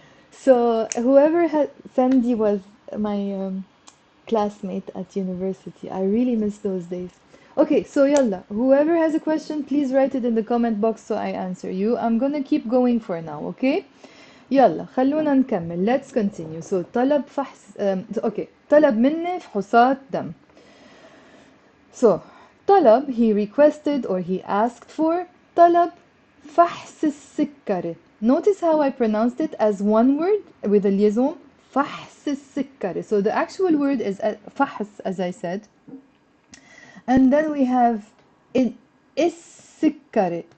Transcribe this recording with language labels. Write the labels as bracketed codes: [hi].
[en] So whoever had, Sandy was my classmate at university. I really miss those days. Okay, so yalla, whoever has a question, please write it in the comment box so I answer you. I'm gonna keep going for now, okay? [ar] يلا خلونا نكمل. [en] Let's continue. [ar] So طلب فحص okay, طلب مني فحوصات دم. [en] So طلب, he requested or he asked for. [ar] طلب فحص السكري. [en] Notice how I pronounced it as one word with a liaison. [ar] فحص السكري. [en] So the actual word is فحص, as I said. And then we have السكري.